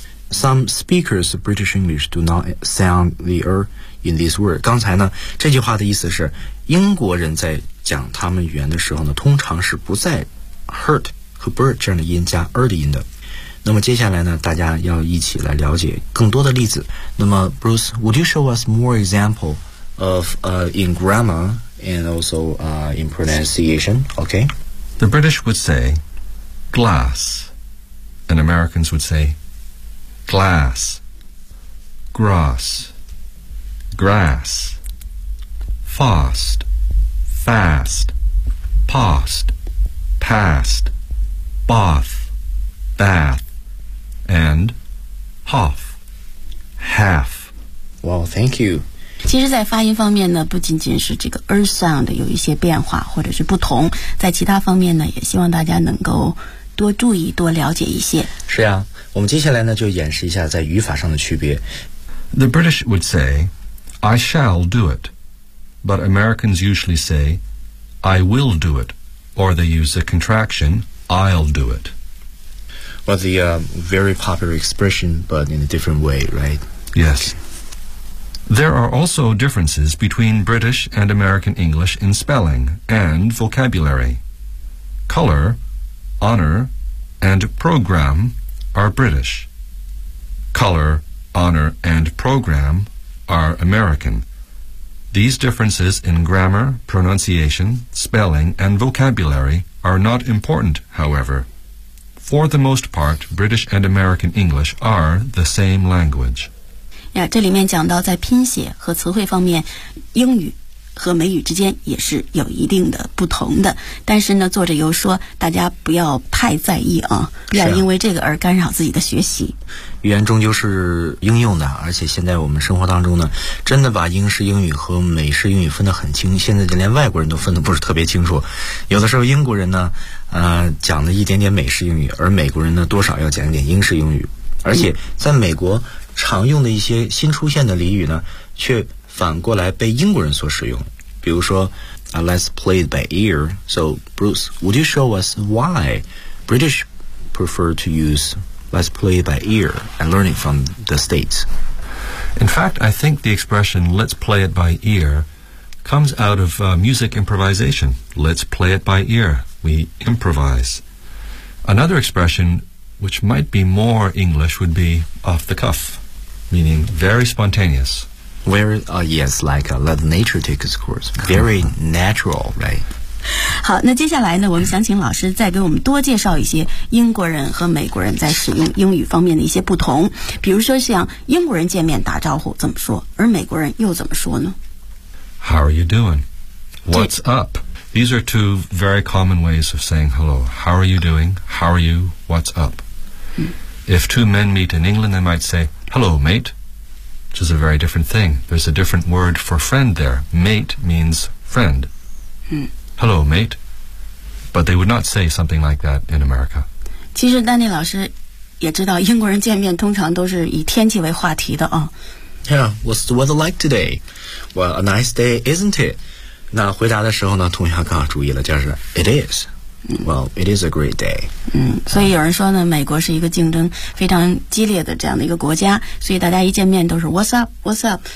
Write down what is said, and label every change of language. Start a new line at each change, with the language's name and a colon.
English: Some speakers of British English do not sound the R in this word.
Chinese: 刚才呢，这句话的意思是，英国人在讲他们语言的时候呢，通常是不在 hurt 和 bird 这样的音加 R 的音的。那么接下来呢，大家要一起来了解更多的例子。
English: 那么 Bruce, would you show us more example of in grammar? And also in pronunciation, okay? The British would say glass, and Americans would say glass, grass, grass, fast, fast, past, past, bath, bath, and half, half. Well, thank you.
Chinese: 其实在发音方面呢，不仅仅是这个 er sound 有一些变化或者是不同，在其他方面呢，也希望大家能够多注意多了解一些。是呀，我们接下来呢就演示一下在语法上的区别。
English: The British would say I shall do it, but Americans usually say I will do it, or they use the contraction I'll do it But the very popular expression, but in a different way, right? Yes. There are also differences between British and American English in spelling and vocabulary. Color, honor, and program are British. Color, honor, and program are American. These differences in grammar, pronunciation, spelling, and vocabulary are not important, however. For the most part, British and American English are the same language.
Chinese: 呀，这里面讲到在拼写和词汇方面，英语和美语之间也是有一定的不同的。但是呢，作者又说，大家不要太在意啊，不要因为这个而干扰自己的学习。语言终究是应用的，而且现在我们生活当中呢，真的把英式英语和美式英语分得很清，现在就连外国人都分得不是特别清楚。有的时候英国人呢，讲了一点点美式英语，而美国人呢，多少要讲一点英式英语。而且在美国常用的一些新出现的俚语呢，却反过来被英国人所使用。
English: 比如说， Let's play it by ear. So, Bruce, would you show us why British prefer to use? Let's play it by ear and learn it from the States. In fact, I think the expression let's play it by ear comes out of music improvisation. Let's play it by ear. We improvise. Another expression which might be more English would be off the cuff, meaning very spontaneous. Let nature take its course. Very natural, right?
Chinese: 好，那接下来呢，我们想请老师再给我们多介绍一些英国人和美国人在使用英语方面的一些不同。比如说像英国人见面打招呼怎么说，而美国人又怎么说呢？
English: How are you doing? What's up? These are two very common ways of saying hello. How are you doing? How are you? What's up?、If two men meet in England, they might say, hello, mate, which is a very different thing. There's a different word for friend there. Mate means friend. Hello, mate. But they would not say something like that in America.
Chinese: 其实丹尼老师也知道英国人见面通常都是以天气为话题的啊。
English: Yeah, what's the weather like today? Well, a nice day, isn't it?
Chinese: 那回答的时候呢，同学刚好注意了，就是 it is.
English: Well, it is a great day.
Chinese: 所以有人说呢，美国是一个竞争非常激烈的这样的一个国家，所以大家一见面都是 what's up, what's up?